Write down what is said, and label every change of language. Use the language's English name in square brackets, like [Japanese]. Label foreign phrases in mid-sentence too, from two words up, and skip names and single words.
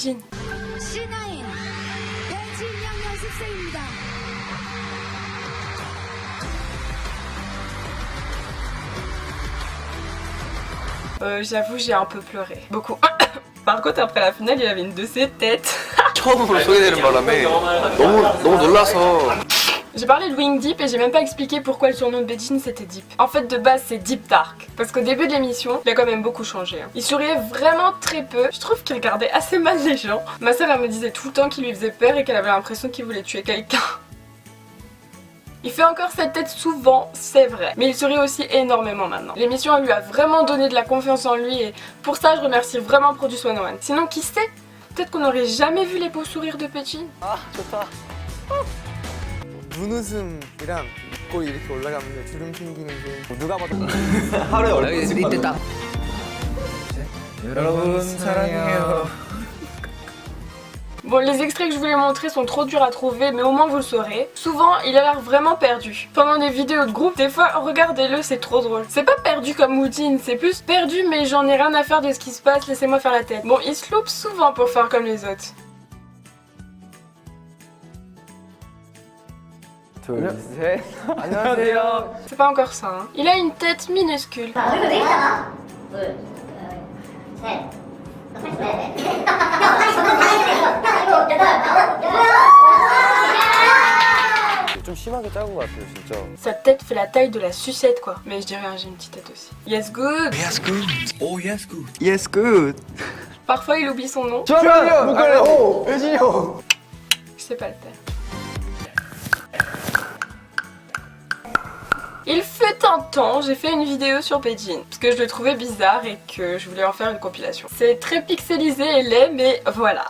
[French] Et c'était Beijing. J'avoue, j'ai un peu pleuré. Beaucoup. Par contre, après la finale, il avait une de ses têtes. [Korean] 처음으로 소개되는 바람에 너무 놀라서. [French] J'ai parlé de Wing Deep et j'ai même pas expliqué pourquoi le surnom de Baejin c'était Deep. En fait, de base, c'est Deep Dark. Parce qu'au début de l'émission, il a quand même beaucoup changé. Il souriait vraiment très peu. Je trouve qu'il regardait assez mal les gens. Ma sœur, elle me disait tout le temps qu'il lui faisait peur et qu'elle avait l'impression qu'il voulait tuer quelqu'un. Il fait encore cette tête souvent, c'est vrai, mais il sourit aussi énormément maintenant. L'émission lui a vraiment donné de la confiance en lui et pour ça je remercie vraiment Produce 101. Sinon qui sait, peut-être qu'on n'aurait jamais vu les beaux sourires de Baejin. [Korean] 아 좋다. 눈웃음이랑 입꼬리 이렇게 올라가면 주름 생기는 게 누가 봐도 하루에 얼굴 이때 딱. 여러분 사랑해요. [French] Bon, les extraits que je voulais montrer sont trop durs à trouver, mais au moins vous le saurez. Souvent, il a l'air vraiment perdu. Pendant des vidéos de groupe, des fois, regardez-le, c'est trop drôle. C'est pas perdu comme Woojin, c'est plus perdu, mais j'en ai rien à faire de ce qui se passe, laissez-moi faire la tête. Bon, il se loupe souvent pour faire comme les autres. [Korean] 둘, 셋. 안녕하세요. [French] C'est pas encore ça, hein. Il a une tête minuscule. [Korean] 좀 심하게 작은 것 같아요, 진짜. [French] Sa tête fait la taille de la sucette, quoi. Mais je dirais, hein, j'ai une petite tête aussi. [English] Yes, good. Yes good. Oh yes good. Yes good. [French] Parfois, il oublie son nom. [Korean] 저요! 오! 예진이 형! [French] Je sais pas le faire. Il fut un temps, j'ai fait une vidéo sur Baejin parce que je le trouvais bizarre et que je voulais en faire une compilation. C'est très pixelisé et laid, mais voilà.